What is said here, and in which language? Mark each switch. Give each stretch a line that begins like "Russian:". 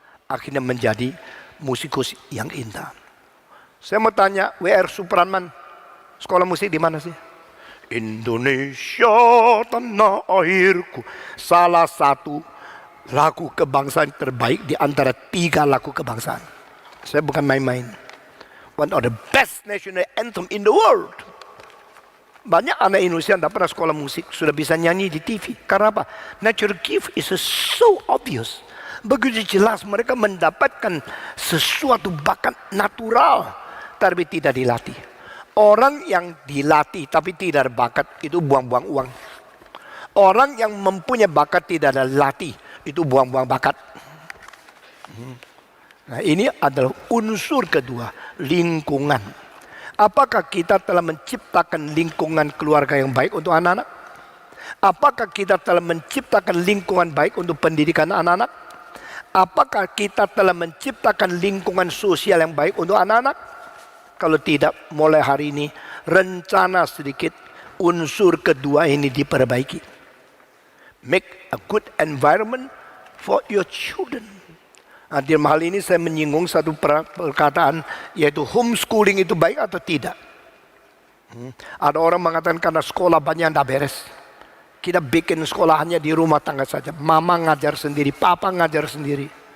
Indonesian: Akhirnya menjadi musikus yang indah. Saya mau tanya, W.R. Supratman, sekolah musik di mana sih? Indonesia tanah airku. Salah satu lagu kebangsaan terbaik di antara 3 lagu kebangsaan. Saya bukan main-main.
English: One of the best national anthem in the world.
Indonesian: Banyak anak Indonesia yang tidak pernah sekolah musik, sudah bisa nyanyi di TV. Karena apa?
English: Nature gift is so obvious.
Indonesian: Begitu jelas mereka mendapatkan sesuatu bakat natural, tapi tidak dilatih. Orang yang dilatih tapi tidak ada bakat, itu buang-buang uang. Orang yang mempunyai bakat tidak ada latih, itu buang-buang bakat. Nah, ini adalah unsur kedua, lingkungan. Apakah kita telah menciptakan lingkungan keluarga yang baik untuk anak-anak? Apakah kita telah menciptakan lingkungan baik untuk pendidikan anak-anak? Apakah kita telah menciptakan lingkungan sosial yang baik untuk anak-anak? Kalau tidak, mulai hari ini rencana sedikit unsur kedua ini diperbaiki.
English: Make a good environment for your children.
Indonesian: Nah, di hal ini saya menyinggung satu perkataan, yaitu homeschooling itu baik atau tidak. Ada orang mengatakan karena sekolah banyak yang tidak beres. Kita bikin sekolahannya di rumah tangga saja. Mama ngajar sendiri, papa ngajar sendiri.